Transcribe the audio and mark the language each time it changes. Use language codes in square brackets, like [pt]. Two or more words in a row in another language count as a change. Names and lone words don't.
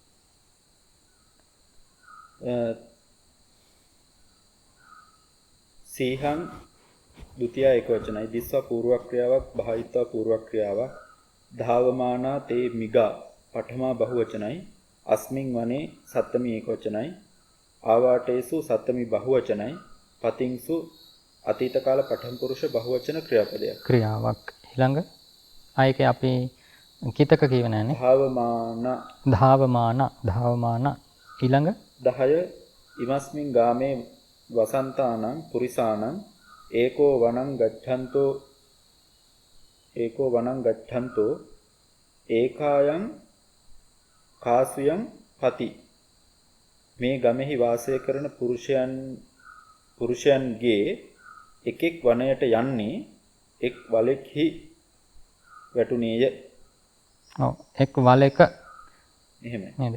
[si] සීහං ဒုတိ ය එක වචනයි දිස්වා පූර්ව ක්‍රියාවක් භාවිත්වා පූර්ව ක්‍රියාවක් [pi] ධාවමානා තේ මිගා [si] පඨමා බහුවචනයි [pi] අස්මින් වනේ [si] සත්තමි එක වචනයි ආවාටේසු සත්තමි බහුවචනයි පතින්සු අතීත කාල පඨම පුරුෂ බහුවචන ක්‍රියාපදයක්. ක්‍රියාවක්. ඊළඟ ආයකේ අපි කිතක කියව නැන්නේ. ධාවමාන ඊළඟ 10 [pi] ඉමස්මින් ගාමේ වසන්තානං පුරිසානං ඒකෝ වනං ගච්ඡන්තෝ ඒකායන් කාසුයන් පති [si] මේ ගමෙහි වාසය කරන පුරුෂයන්ගේ එකෙක් වනයට යන්නේ එක් වලෙක්හි වැටුණේය. ඔව් එක් වලක එහෙමයි නේද?